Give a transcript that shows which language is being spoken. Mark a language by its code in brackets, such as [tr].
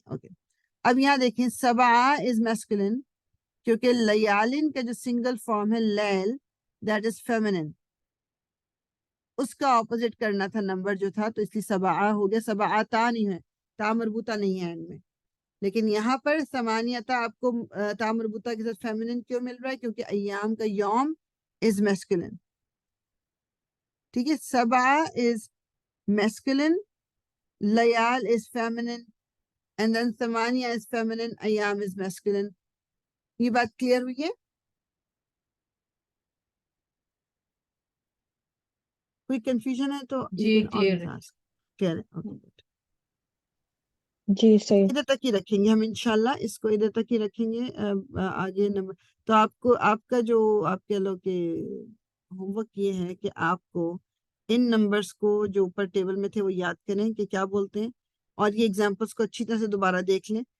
[ur] Okay, اب یہاں دیکھیں [en] 7 is masculine, [ur] کیونکہ لیالن کا جو سنگل فارم ہے لیل، [en] that is feminine, [ur] اس کا اپوزٹ کرنا تھا نمبر جو تھا، تو اس لیے 7 ہو گیا. 7 تا نہیں ہے، تا مربوطہ نہیں ہے ان میں. لیکن یہاں پر 8 آپ کو تا مربوطہ کے ساتھ فیمنن کیوں مل رہا ہے؟ کیونکہ ایام کا یوم [en] Is masculine. [ur] ٹھیک ہے، [en] 7 is masculine, لیال is feminine, and then 8 is feminine, ایام is masculine. [ur] یہ بات کلیئر ہوئی ہے؟ کوئی کنفیوژن ہے تو جی کلیئر ہے. کلیئر ہے. [en] Okay good. [ur] جی صحیح. ادھر تک ہی رکھیں گے ہم انشاءاللہ، اس کو ادھر تک ہی رکھیں گے. آگے نمبر تو آپ کا جو آپ کہہ لو کہ ہوم ورک یہ ہے کہ آپ کو ان نمبرز کو جو اوپر ٹیبل میں تھے وہ یاد کریں کہ کیا بولتے ہیں، اور یہ ایگزامپلس کو اچھی طرح سے دوبارہ دیکھ لیں.